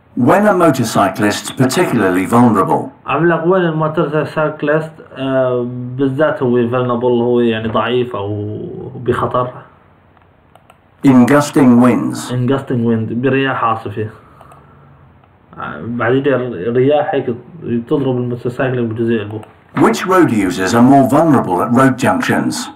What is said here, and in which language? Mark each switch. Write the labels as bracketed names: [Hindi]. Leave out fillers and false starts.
[English] When are motorcyclists particularly vulnerable? [Arabic] عم لك وين الموتورسايكلست بالذات هو vulnerable، هو يعني ضعيف أو بخطر. [English] In gusting winds. [Arabic] برياح عاصفة. بعد يجي رياح هيك تضرب الموتورسايكل بجزء قلبه. [English] Which road users are more vulnerable at road junctions?